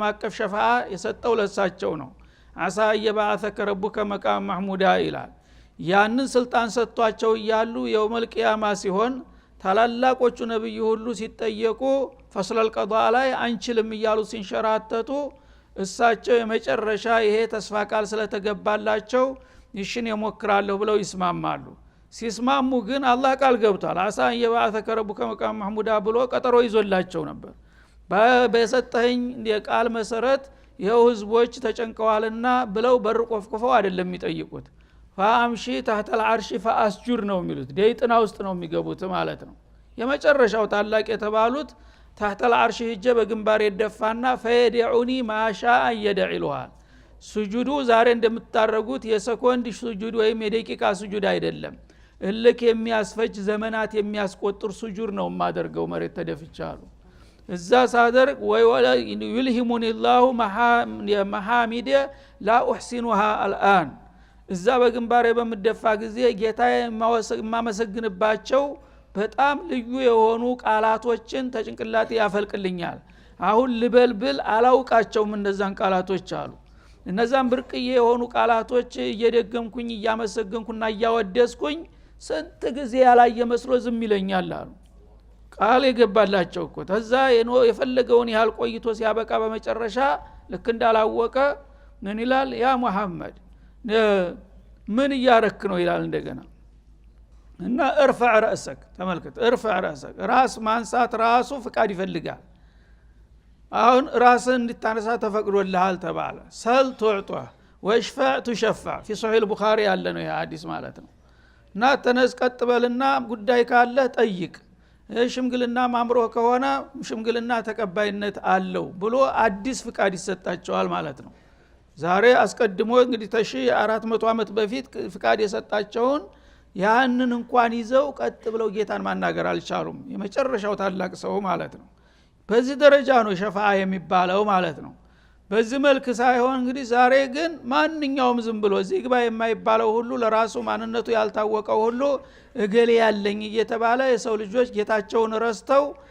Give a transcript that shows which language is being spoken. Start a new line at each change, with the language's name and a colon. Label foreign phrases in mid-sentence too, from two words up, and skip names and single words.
Amharic: አቀፍ ሸፋዓ የሰጠው ለሳቸው ነው
Arabic: عسى يبعثك ربك مقاما محمودا
Amharic: ይላል ያንን ስልጣን ሰጥቷቸው ይያሉ
Arabic: يوم القيامة
Amharic: ሲሆን ታላላቆቹ ነብይ ሁሉ ሲጠየቁ
Arabic: فصل القضاء
Amharic: ላይ አንችልም ይያሉ ሲንሸራተቱ እሳቸው የመጨረሻ ይሄ ተስፋ ቃል ስለተገባላቸው ይሽን የሞክራለሁ ብለው ይስማማሉ ሲስማሙ ግን አላህ ቃል ገብቷል
Arabic: عسى يبعثك ربك مقاما محمودا
Amharic: ብሎ ቀጠሮ ይዞላቸው ነበር በሰጠኝ የቃል መሰረት ይሄው ህዝቦች ተጨንቀዋልና ብለው በር ቆፍቆፈው አይደለም የሚጠይቁት
Arabic: فأمشي تحت العرش
Amharic: فاسجد ነው የሚሉት ደይጥና ውስጥ ነው የሚገቡት ማለት ነው የመጨረሻው ታላቅ የተባሉት
Arabic: تحت العرش
Amharic: ሂጀ በግንባር ይደፋና
Arabic: فيدعني ما شاء يدعلها
Amharic: ሱጁዱ ዛሬ እንደምታረጉት የሰኮንድ ሱጁድ ወይም የደቂቃ ሱጁድ አይደለም እልክ የሚያስፈጅ ዘመናት የሚያስቆጥር ሱጁድ ነው ማደርገው መሬት ተደፍቻለሁ እዛ ሳደርግ ወይ ወላ
Arabic: يلهمني الله محامد لا أحسنها الآن
Amharic: እዛ በግንባሬ በመደፋ ጊዜ ጌታዬ ማመሰግንባቸው በጣም ልዩ የሆኑ ቃላቶችን ተጭንቅላቴ ያፈልቅልኛል አሁን ልበልብል አላውቃቸውም እነዛን ቃላቶች አሉ እነዛን ብርቅዬ የሆኑ ቃላቶች እየደገምኩኝ እያመሰገንኩና እያወደስኩኝ ስንት ጊዜ ያላየ መስሎ ዝም ይለኛል አሉ ቃል የገባላቸው እኮ ተዛ የፈለገውን ያህል ቆይቶ ሲያበቃ በመጨረሻ ልክ እንዳላወቀ ምን ይላል
Arabic: يا محمد
Amharic: ምን እያረክ ነው ይላል እንደገና እና
Arabic: ارفع رأسك
Amharic: ተመልከት
Arabic: ارفع رأسك
Amharic: ራስ ማንሳት ራሱ ፍቃድ ይፈልጋል አሁን ራስን እንድታነሳ ተፈቅዶልሃል ተባለ
Arabic: سل تعطه واشفع تشفع في
Amharic: صحيح البخاري ያለ ነው ይሄ ሐዲስ ማለት ነው እና ተነስ ቀጥ በልና ጉዳይ ካለ ጠይቅ ሽምግልና ማምሮህ ከሆነ ሽምግልና ተቀባይነት አለው ብሎ አዲስ ፍቃድ ይሰጣቸዋል ማለት ነው ዛሬ አስቀድሞ እንግዲህ 1400 አመት በፊት ፍቃድ የሰጣቸውን ያንን እንኳን ይዘው ቀጥ ብለው ጌታን ማናገር አልቻሉም የመጨረሻው ታላቅ ሰው ማለት ነው በዚህ ደረጃ ነው ሸፋዓ የሚባለው ማለት ነው በዚህ መልክ ሳይሆን እንግዲህ ዛሬ ግን ማንኛውም ዝም ብሎ እዚህ ግባ የማይባለው ሁሉ ለራሱ ማንነቱ ያልታወቀው ሁሉ እገሌ ያለኝ እየተባለ የሰው ልጆች ጌታቸውን ረስተው